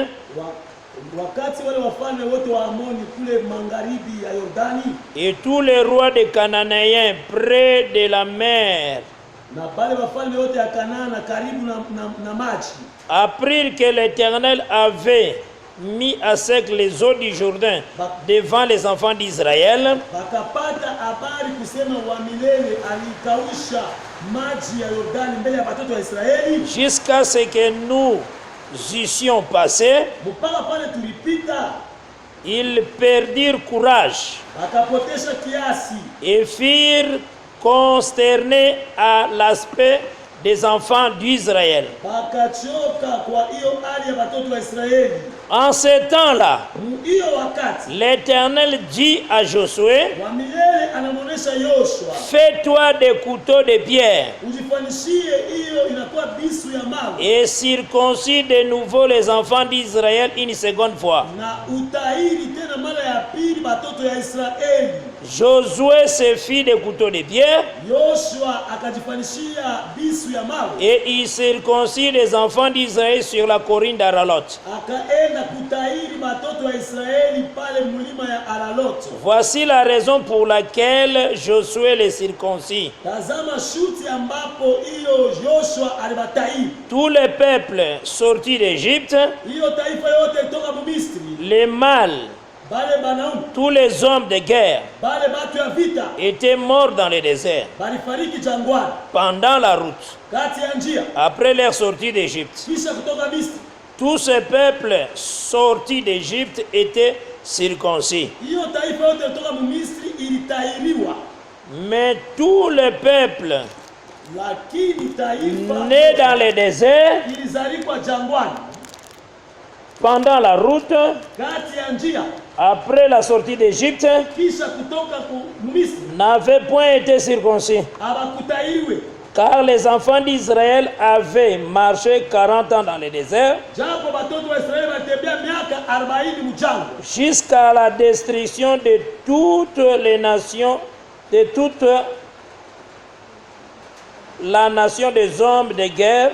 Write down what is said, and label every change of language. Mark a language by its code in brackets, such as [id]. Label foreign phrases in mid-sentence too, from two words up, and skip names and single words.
[sw] Wakati wale wafalme wote wa Amoni kule magharibi ya Yordani [fr] et tous les rois des Cananéens près de la mer [sw] na bale wafalme wote ya Kanaana karibu na maji [fr] apprirent que l'Éternel avait mis à sec les eaux du Jourdain devant les enfants d'Israël, [sw] bakapata habari kusema wa milele alikausha maji ya Yordani mbele ya watoto wa Israeli [fr] jusqu'à ce que nous eussions passé. [sw] mpaka pale tulipita. [fr] Ils perdirent courage [sw] Bakapotesha kiasi [fr] et firent consternés à l'aspect des enfants d'Israël. [sw] Bakachoka kwa hiyo hali ya watoto wa Israeli. [fr] En ce temps-là, [sw] Hiyo wakati [fr] l'Éternel dit à Josué, [sw] wa milele anamuonesha Yoshua, [fr] fais-toi des couteaux de pierre [sw] ujifanishie hiyo inakuwa bisu ya mawe [fr] et circoncis de nouveau les enfants d'Israël une seconde fois. [sw] na utahiri tena mara ya pili watoto ya Israeli. [fr] Josué se fit des couteaux de pierre [sw] Yoshua akajifanishia bisu ya mawe [fr] et il circoncis les enfants d'Israël sur la colline d'Aralot. [sw] akaenda kutahiri watoto wa Israeli pale mlima ya Aralot. [fr] Voici la raison pour laquelle Josué les circoncis. [sw] Tazama shuti ambapo hiyo Yoshua alibatahiri. [fr] Tous les peuples sortis d'Égypte, [sw] Hiyo taifa yote toka Misri, [fr] les mâles, [sw] bale banaume, [fr] tous les hommes de guerre [sw] bale batu ya vita [fr] étaient morts dans le désert [sw] balifariki jangwani [fr] pendant la route, [sw] kati ya njia [fr] après leur sortie d'Égypte. [sw] kisha kutoka Misri. [fr] Tous ces peuples sortis d'Égypte étaient circoncis. [sw] Hiyo taifa yote toka Misri ilitahiriwa, [fr] Mais tous les peuples [sw] lakini taifa [fr] nés dans le désert [sw] ilizalikwa jangwani [fr] pendant la route, [sw] kati ya njia [fr] après la sortie d'Égypte, [sw] kisha kutoka Misri [fr] n'avaient point été circoncis. [sw] abakutahiriwe, [fr] Car les enfants d'Israël avaient marché 40 ans dans le désert [sw] japo batoto wa Israeli batembea miaka 40 mjangwa [fr] jusqu'à la destruction de toutes les nations, de toute la nation des hommes de guerre